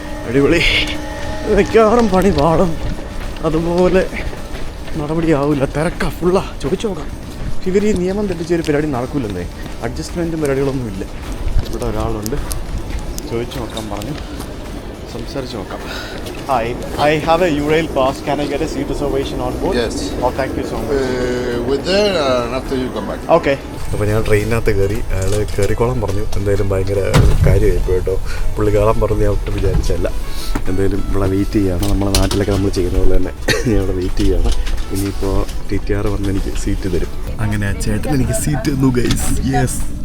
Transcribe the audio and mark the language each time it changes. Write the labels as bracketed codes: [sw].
[ml] അടിപൊളി. മിക്കവാറും പണി പാടും. അതുപോലെ നടപടിയാവില്ല. തിരക്കാ, ഫുള്ളാ. ചോദിച്ചു നോക്കാം. ഇവർ ഈ നിയമം തെറ്റിച്ചൊരു പരിപാടി നടക്കില്ലല്ലേ. അഡ്ജസ്റ്റ്മെൻറ്റും പരിപാടികളൊന്നുമില്ല. ഇവിടെ ഒരാളുണ്ട്, ചോദിച്ചു നോക്കാൻ പറഞ്ഞു. സംസാരിച്ച് നോക്കാം. [en] I have a Eurail pass. Can I get a seat reservation on board? Yes. Oh, thank you so much. With there, after you come back. [ml] Okay. അപ്പോൾ ഞാൻ ട്രെയിനിനകത്ത് കയറി. അയാൾ കയറിക്കോളാൻ പറഞ്ഞു. എന്തായാലും ഭയങ്കര കാര്യമായിപ്പോൾ കേട്ടോ. പുള്ളിക്കാളാൻ പറഞ്ഞ് ഞാൻ ഒട്ടും വിചാരിച്ചല്ല. എന്തായാലും ഇവിടെ വെയിറ്റ് ചെയ്യുകയാണ്. നമ്മുടെ നാട്ടിലൊക്കെ നമ്മൾ ചെയ്യുന്ന പോലെ തന്നെ ഞാൻ ഇവിടെ വെയിറ്റ് ചെയ്യുകയാണ്. ഇനിയിപ്പോൾ TTR വന്ന് എനിക്ക് സീറ്റ് തരും. അങ്ങനെ ആ ചേട്ടൻ എനിക്ക് സീറ്റ് തന്നു ഗൈസ്. യെസ്.